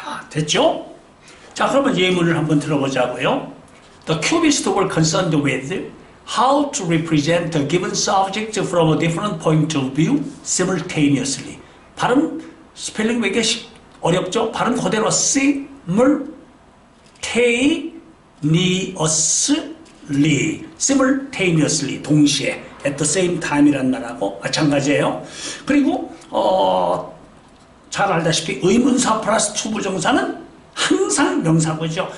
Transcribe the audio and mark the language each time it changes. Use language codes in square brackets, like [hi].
[ko] 됐죠? 자, 그러면 예문을 한번 들어보자고요. [en] The cubists were concerned with how to represent a given subject from a different point of view simultaneously. [ko] 발음, 스펠링 왜 이렇게 어렵죠? 발음 그대로 simultaneously, 동시에, [en] at the same time [ko] 이란 말하고 마찬가지예요. 그리고 잘 알다시피 의문사 플러스 투부정사는 항상 명사구죠.